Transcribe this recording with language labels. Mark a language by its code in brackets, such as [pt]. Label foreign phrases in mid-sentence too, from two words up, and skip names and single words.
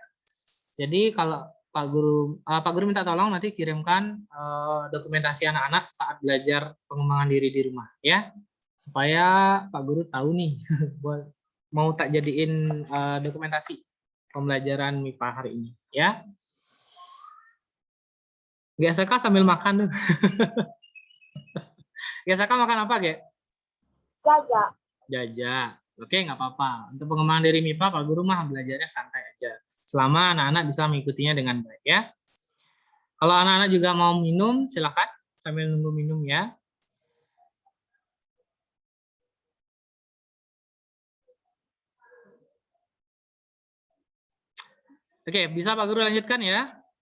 [id] Jadi kalau Pak Guru minta tolong nanti kirimkan dokumentasi anak-anak saat belajar pengembangan diri di rumah ya, supaya Pak Guru tahu nih mau tak jadiin dokumentasi pembelajaran MIPA hari ini ya. GSK sambil makan tuh. GSK makan apa, Ge? Jaja. Jaja. Oke, nggak apa-apa. Untuk pengembangan diri MIPA, Pak Guru mah belajarnya santai aja. Selama anak-anak bisa mengikutinya dengan baik ya. Kalau anak-anak juga mau minum, silakan sambil nunggu minum ya. Oke, bisa Pak Guru lanjutkan ya.